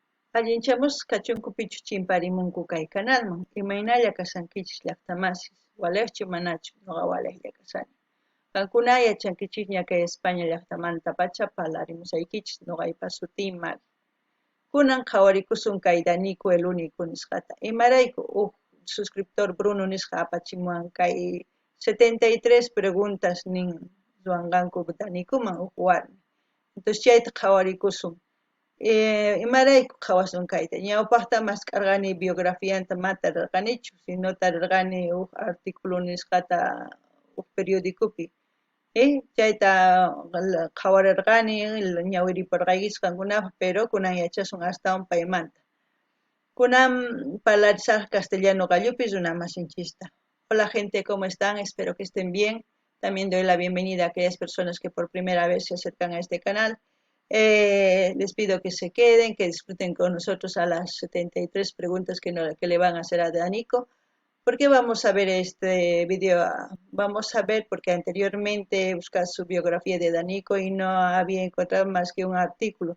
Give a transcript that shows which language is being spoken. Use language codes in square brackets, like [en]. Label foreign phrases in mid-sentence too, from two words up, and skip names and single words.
[qu] Allinchamos kachunkupichu chimparimunku kay kanalman. Imaynalla kasankichis llaqtamasis. Waleqchu manachu ñuqa waleqlla kasani. Kankuna yachankichis ña kay España llaqtamanta pacha parlarimusaykichis ñuqaypas sutii Mari. Kunan qhawarikusun kay Danico el único nisqata. Imarayku suscriptor Bruno nisqa apachimuwan kay 73 preguntas nin ruwanqanku Danicoman warmi. Entonces chayta qhawarikusun. Imarayku qhawasun kayta ñawpaqta maskarqani biografianta matarirqanichu sino tarirqani artículo nisqata periódicopi chayta qhawarirqani ñawiriparqaykis kankunapaq pero kunan yachasun astawan paymanta kunan parlarizaq castellano gallupi runa masinchista. [es] Hola gente, ¿cómo están? Espero que estén bien. También doy la bienvenida a aquellas personas que por primera vez se acercan a este canal. Les pido que se queden, que disfruten con nosotros a las 73 preguntas que le van a hacer a Danico. ¿Por qué vamos a ver este video? Vamos a ver porque anteriormente busqué su biografía de Danico y no había encontrado más que un artículo.